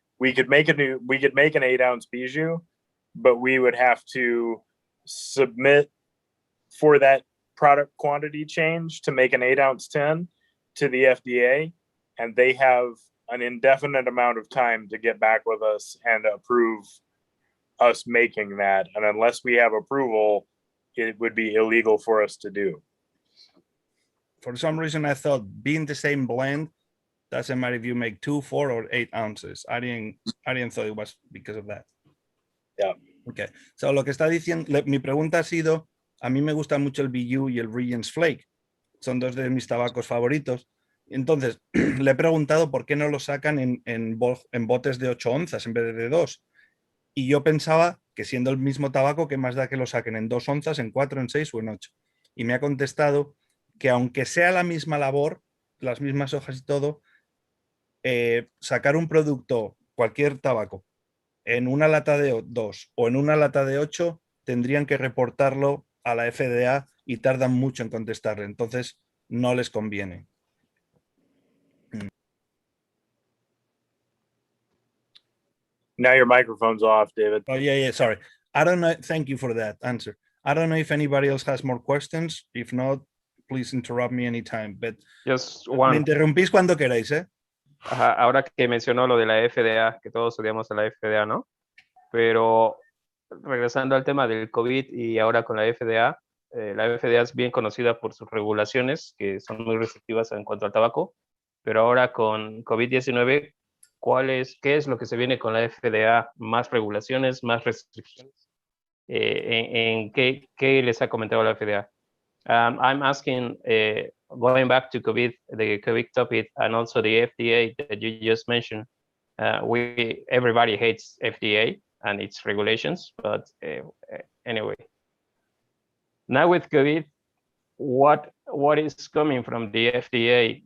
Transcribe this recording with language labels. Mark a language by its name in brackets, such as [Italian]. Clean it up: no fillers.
[English] We could make an 8-ounce Bijou, but we would have to submit for that product quantity change to make an 8-ounce 10 to the FDA, and they have an indefinite amount of time to get back with us and approve us making that. And unless we have approval, it would be illegal for us to do. For some reason, I thought being the same blend doesn't matter if you make 2, 4, or 8 ounces. I didn't thought it was because of that. Yeah. Okay. [Spanish] So lo que está diciendo, mi pregunta ha sido, a mí me gusta mucho el Bijou y el Regents Flake. Son dos de mis tabacos favoritos. Entonces, le he preguntado por qué no lo sacan en botes de 8 onzas en vez de 2. Y yo pensaba que siendo el mismo tabaco, ¿qué más da que lo saquen en 2 onzas, en 4, en 6 o en 8? Y me ha contestado que aunque sea la misma labor, las mismas hojas y todo, sacar un producto, cualquier tabaco, en una lata de 2 o en una lata de 8, tendrían que reportarlo a la FDA y tardan mucho en contestarle. Entonces, no les conviene. [English] Now your microphone's off, David. Oh, yeah, sorry. I don't know. Thank you for that answer. I don't know if anybody else has more questions. If not, please interrupt me anytime. But Just one. [Spanish] Me interrumpís cuando queráis, ¿eh? Ajá, ahora que mencionó lo de la FDA, que todos odiamos a la FDA, ¿no? Pero regresando al tema del COVID y ahora con la FDA es bien conocida por sus regulaciones, que son muy restrictivas en cuanto al tabaco, pero ahora con COVID-19, ¿qué es lo que se viene con la FDA? ¿Más regulaciones, más restricciones? ¿En qué les ha comentado la FDA? [English] I'm asking, going back to COVID, the COVID topic, and also the FDA that you just mentioned. Everybody hates FDA and its regulations, but anyway. Now with COVID, what is coming from the FDA?